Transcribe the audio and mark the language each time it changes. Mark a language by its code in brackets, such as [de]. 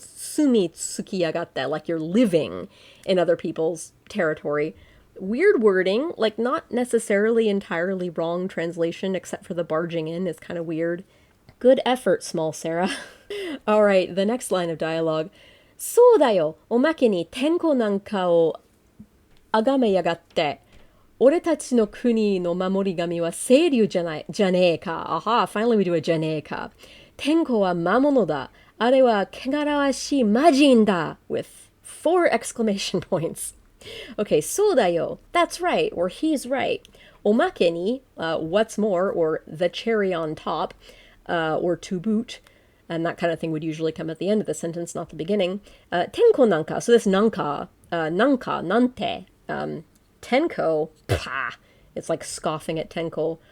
[en] It's sumi tsukiyagatte, like you're living in other people's territory. Weird wording, like not necessarily entirely wrong translation, except for the barging in is kind of weird. Good effort, small Sarah. All right, the next line of dialogue. [ja] そうだよ、おまけに天候なんかを崇めやがって。俺たちの国の守り神は清流じゃねえか。 [en] Aha, finally we do a [ja] じゃねえか。天候は魔物だ。あれは汚らわしい魔人だ。 [en] With 4 exclamation points. Okay, [ja] そうだよ. [en] That's right, or he's right. [ja] おまけに, [en] what's more, or the cherry on top, or to boot. And that kind of thing would usually come at the end of the sentence, not the beginning. Tenko nanka, so this nanka, nante, tenko, pah, it's like scoffing at tenko.